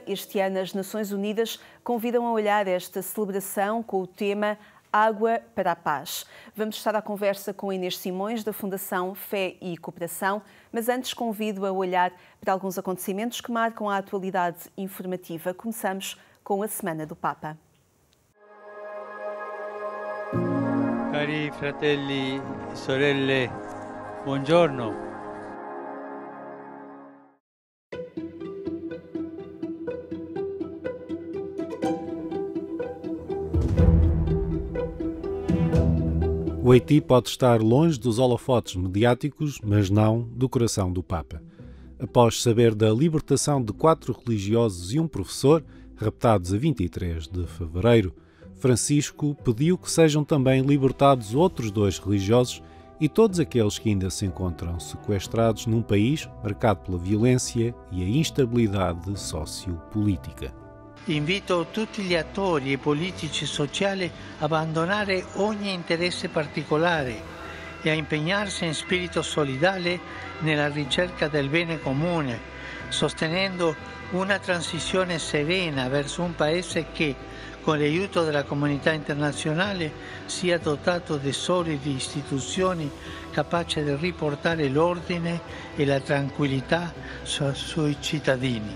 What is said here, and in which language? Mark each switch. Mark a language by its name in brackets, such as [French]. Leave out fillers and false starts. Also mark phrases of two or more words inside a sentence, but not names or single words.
[Portuguese] Este ano as Nações Unidas convidam a olhar esta celebração com o tema Água para a Paz. Vamos estar à conversa com Inês Simões, da Fundação Fé e Cooperação, mas antes convido a olhar para alguns acontecimentos que marcam a atualidade informativa. Começamos com a Semana do Papa. [Italian] Cari fratelli e sorelle, buongiorno. [Portuguese] O Haiti pode estar longe dos holofotes mediáticos, mas não do coração do Papa. Após saber da libertação de 4 religiosos e um professor, raptados a 23 de fevereiro, Francisco pediu que sejam também libertados outros 2 religiosos e todos aqueles que ainda se encontram sequestrados num país marcado pela violência e a instabilidade sociopolítica. [Italian] Invito tutti gli attori politici e sociali a abbandonare ogni interesse particolare e a impegnarsi in spirito solidale nella ricerca del bene comune, sostenendo una transizione serena verso un paese che, con l'aiuto della comunità internazionale, sia dotato di solide istituzioni capaci di riportare l'ordine e la tranquillità sui cittadini.